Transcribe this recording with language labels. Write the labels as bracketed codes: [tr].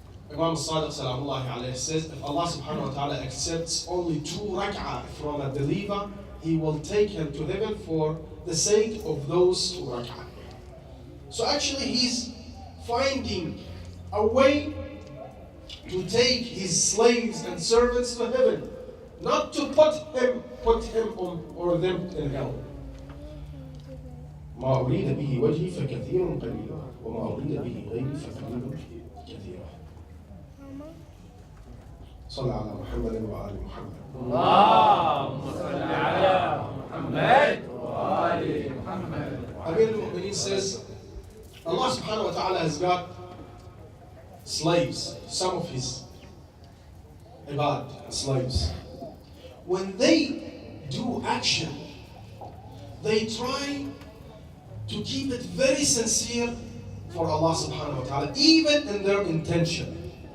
[en] Imam Sadiq salamullahi alayhi says, if Allah subhanahu wa ta'ala accepts only 2 rak'ah from a believer, He will take him to heaven for the sake of those 2 rak'ah. So actually He's finding a way to take His slaves and servants to heaven, not to put him on or them in hell. [ar] ما أريد به وجهي فكثير قليل وما أريد به غيري فقليل كثير. صل على محمد وآل محمد. اللهم صل على محمد وآل محمد. [en] Amir al-Mu'mineen says, Allah subhanahu wa ta'ala has got slaves, some of His ibad, slaves. When they do action, they try to keep it very sincere for Allah subhanahu wa ta'ala, even in their intention.